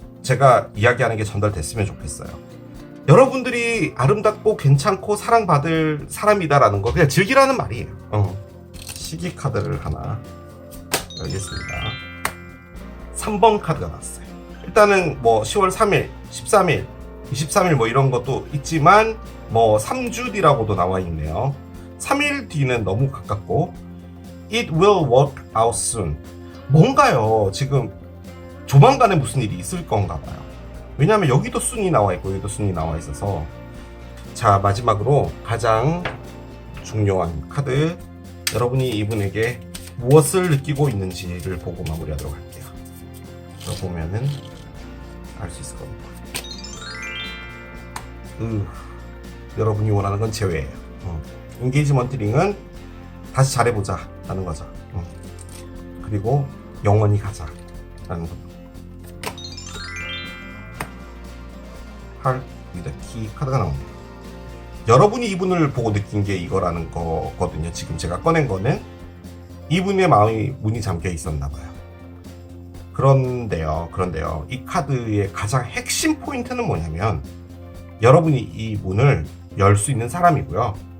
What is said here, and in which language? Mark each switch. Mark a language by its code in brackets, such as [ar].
[ko] 제가 이야기하는 게 전달됐으면 좋겠어요. 여러분들이 아름답고 괜찮고 사랑받을 사람이다라는 거 그냥 즐기라는 말이에요. 시기 카드를 하나 열겠습니다. 3번 카드가 나왔어요. 일단은 뭐 10월 3일, 13일, 23일 뭐 이런 것도 있지만 뭐 3주 뒤라고도 나와 있네요. 3일 뒤는 너무 가깝고, [en] It will work out soon. [ko] 뭔가요, 지금 조만간에 무슨 일이 있을 건가 봐요. 왜냐하면 여기도 순이 나와 있고 여기도 순이 나와 있어서. 자, 마지막으로 가장 중요한 카드, 여러분이 이분에게 무엇을 느끼고 있는지를 보고 마무리하도록 할게요. 이거 보면은 알 수 있을 겁니다. 여러분이 원하는 건 제외예요. 인게이지먼트 링은 다시 잘해보자 라는 거죠. 그리고 영원히 가자 라는 겁니다. Heart with a Key 카드가 나옵니다. 여러분이 이분을 보고 느낀 게 이거라는 거거든요. 지금 제가 꺼낸 거는 이분의 마음이 문이 잠겨 있었나 봐요. 그런데요, 이 카드의 가장 핵심 포인트는 뭐냐면, 여러분이 이 문을 열 수 있는 사람이고요.